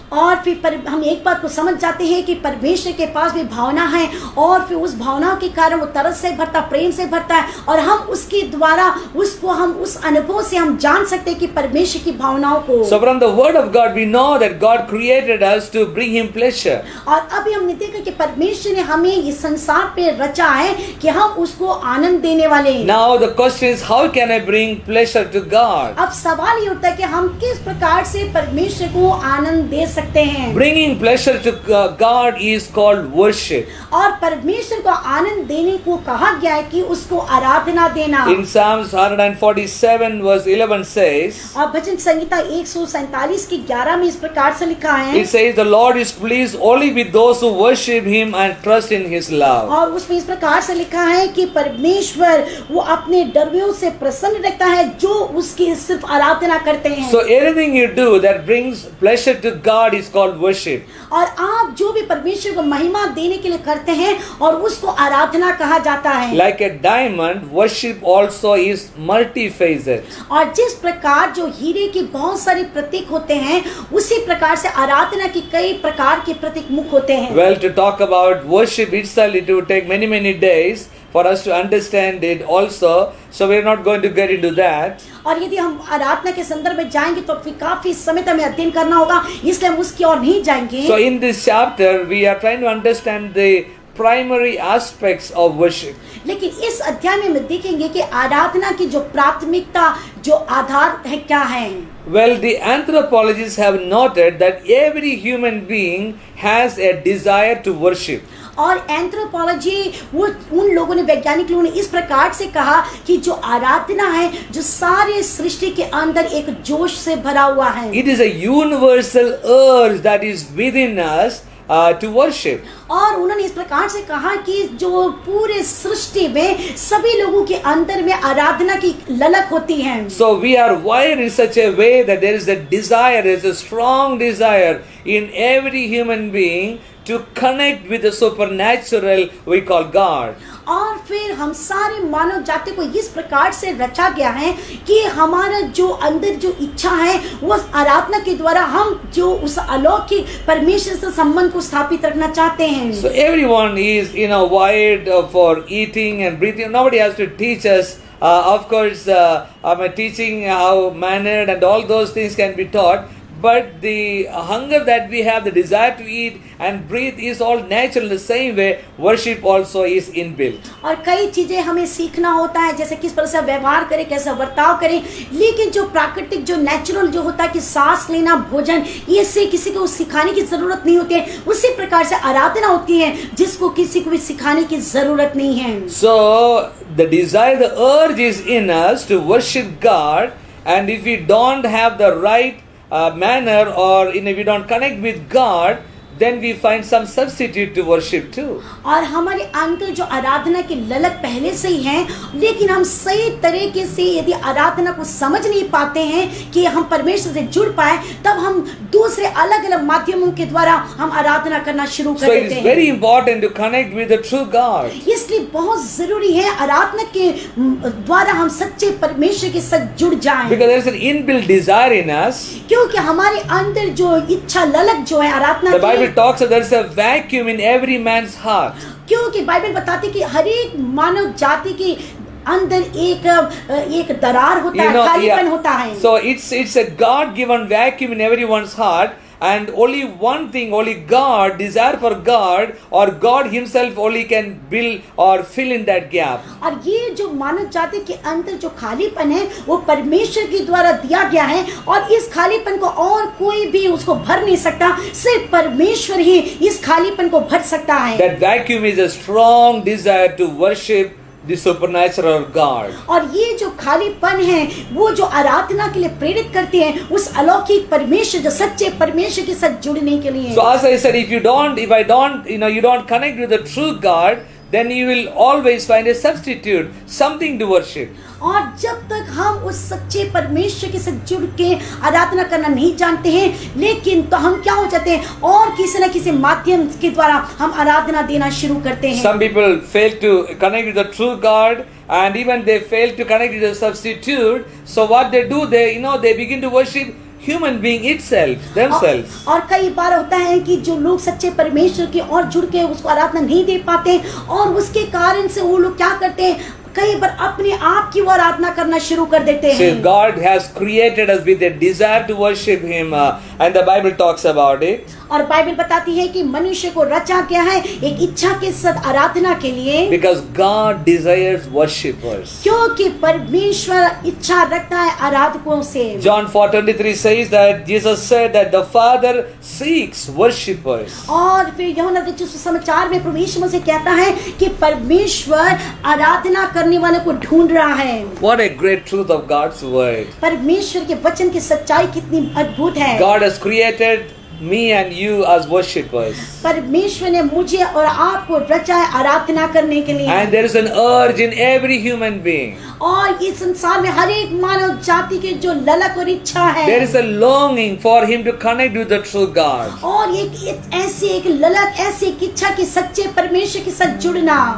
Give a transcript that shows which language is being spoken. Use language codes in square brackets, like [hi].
[hi] और फिर हम एक बात को समझ जाते हैं कि परमेश्वर के पास भी भावना है, और फिर उस भावनाओं के कारण वो तरस से भरता, प्रेम से भरता है, और हम उसके द्वारा उसको हम उस अनुभव से हम जान सकते हैं कि परमेश्वर की भावनाओं को. [en] So from the word of God we know that God created us to bring him pleasure. [hi] और अभी हमने देखा कि परमेश्वर ने हमें इस संसार पे रचा है कि हम उसको आनंद देने वाले हैं. [en] Now the question is, how can I bring pleasure to God? [hi] अब सवाल ये उठता है कि हम किस प्रकार से परमेश्वर को आनंद दे सकते हैं. [en] Bringing pleasure to God is called worship. [hi] और परमेश्वर को आनंद देने को कहा गया है कि उसको आराधना देना. [en] In Psalms 147 verse 11 says, [hi] और भजन संहिता 147 की 11 में इस प्रकार से लिखा है. [en] it says, the Lord is pleased only with those who worship him and trust in his love. [hi] और उसमें इस प्रकार से लिखा है कि परमेश्वर वो अपने डरवियों से प्रसन्न रहता है जो उसकी सिर्फ आराधना करते हैं. [en] So anything you do that brings pleasure to God is called worship. [hi] और आप जो भी परमेश्वर को महिमा देने के लिए करते हैं और उसको आराधना कहा जाता है. [en] Like a diamond, worship also is multifaceted. [hi] और जिस प्रकार जो हीरे के बहुत सारे प्रतीक होते हैं, उसी प्रकार से आराधना की कई प्रकार के प्रतीक मुख होते हैं. [en] Well, to talk about worship itself, it would take many days for us to understand it also. So we are not going to get into that. [hi] और यदि हम आराधना के संदर्भ में जाएंगे तो फिर काफी समय तक हमें अध्ययन करना होगा, इसलिए हम उसकी ओर नहीं जाएंगे. [en] So in this chapter, we are trying to understand the primary aspects of worship. [hi] लेकिन इस अध्याय में हम देखेंगे कि आराधना की जो प्राथमिकता, जो आधार है, क्या है. [en] Well, the anthropologists have noted that every human being has a desire to worship. [hi] और एंथ्रोपोलॉजी वो उन लोगों ने, वैज्ञानिक लोगों ने इस प्रकार से कहा कि जो आराधना है, जो सारे सृष्टि के अंदर एक जोश से भरा हुआ है. [en] It is a universal urge that is within us to worship. [hi] और उन्होंने इस प्रकार से कहा कि जो पूरे सृष्टि में सभी लोगों के अंदर में आराधना की ललक होती है. [en] So we are wired in such a way that there is a desire, there is a strong desire in every human being to connect with the supernatural we call God. [hi] और फिर हम सारे मानव जाति को इस प्रकार से रचा गया है कि हमारा जो अंदर जो इच्छा है वो आराधना के द्वारा हम जो उस अलौकिक परमेश्वर से संबंध को स्थापित रखना चाहते हैं. [en] So everyone is wired for eating and breathing. Nobody has to teach us. Of course, I'm teaching how mannered and all those things can be taught. But the hunger that we have, the desire to eat and breathe is all natural. The same way, worship also is inbuilt. [hi] और कई चीजें हमें सीखना होता है, जैसे किस तरह से व्यवहार करें, कैसा बर्ताव करें. लेकिन जो प्राकृतिक, जो नेचुरल जो होता है कि सांस लेना, भोजन, ये से किसी को सिखाने की जरूरत नहीं होती है. उसी प्रकार से आराधना होती है जिसको किसी को भी सिखाने की जरूरत नहीं है. [en] So the desire, the urge is in us to worship God, and if we don't have the right manner, or if we don't connect with God, then we find some substitute to worship too. [hi] और हमारे अंदर जो आराधना की ललक पहले से ही है, लेकिन हम सही तरीके से यदि आराधना को समझ नहीं पाते हैं कि हम परमेश्वर से जुड़ पाए, तब हम दूसरे अलग अलग माध्यमों के द्वारा हम आराधना करना शुरू कर [en] So [hi] देते [en] it is very important to connect with the true God. [hi] इसलिए बहुत जरूरी है आराधना के द्वारा हम सच्चे परमेश्वर के साथ जुड़ जाएं. [en] Because there is an inbuilt desire in us. [hi] क्योंकि हमारे अंदर जो इच्छा ललक जो है आराधना [en] The Bible [hi] की, [en] talks that there is a vacuum in every man's heart. [hi] क्योंकि बाइबल बताती है कि हर एक मानव जाति की अंदर एक दरार होता है, खालीपन होता है. [en] So it's a God-given vacuum in everyone's heart, and only one thing, only God, desire for God, or God Himself only can build or fill in that gap. [hi] और ये जो मानव जाति के अंदर जो खालीपन है वो परमेश्वर के द्वारा दिया गया है, और इस खालीपन को और कोई भी उसको भर नहीं सकता, सिर्फ परमेश्वर ही इस खालीपन को भर सकता है. [en] That vacuum is a strong desire to worship the supernatural God. [hi] और ये जो खालीपन है वो जो आराधना के लिए प्रेरित करती है उस अलौकिक परमेश्वर, जो सच्चे परमेश्वर के साथ जुड़ने के लिए. [en] So as I said, if I don't, you don't connect with the true God, then you will always find a substitute, something to worship. [hi] और जब तक हम उस सच्चे परमेश्वर के साथ जुड़ के आराधना करना नहीं जानते हैं, लेकिन तो हम क्या हो जाते हैं, और किसी न किसी माध्यम के द्वारा हम आराधना देना शुरू करते हैं. [en] Some people fail to connect with the true God, and even they fail to connect with the substitute. So what they do, they begin to worship human being itself, themselves. [hi] और कई बार होता है कि जो लोग सच्चे परमेश्वर की ओर जुड़ के उसको आराधना नहीं दे पाते और उसके कारण से वो लोग क्या करते हैं, कई बार अपने आप की वो आराधना करना शुरू कर देते [en] So [hi] हैं। [en] God has created us with a desire to worship Him, and the Bible talks about it. [hi] और बाइबल बताती है कि मनुष्य को रचा गया है एक इच्छा के साथ आराधना के लिए, [en] Because God desires worshippers. [hi] क्योंकि परमेश्वर इच्छा रखता है आराधकों से। [en] John 4:23 says that Jesus said that the Father seeks worshippers. [hi] और फिर यूहन्ना रचित सुसमाचार में प्रभु यीशु मसीह कहता है कि परमेश्वर आराधना करने वाले को ढूंढ रहा है। [en] What a great truth of God's word. [hi] परमेश्वर के वचन की सच्चाई कितनी अद्भुत है। [en] God has created me and you as worshippers. [hi] परमेश्वर ने मुझे और आपको रचा है आराधना करने के लिए। [en] And there is an urge in every human being. [hi] और इस संसार में हर एक मानव जाति के जो ललक और इच्छा है, [en] There is a longing for him to connect with the true God. [hi] और ऐसी एक ललक, ऐसी एक इच्छा की सच्चे परमेश्वर के साथ जुड़ना।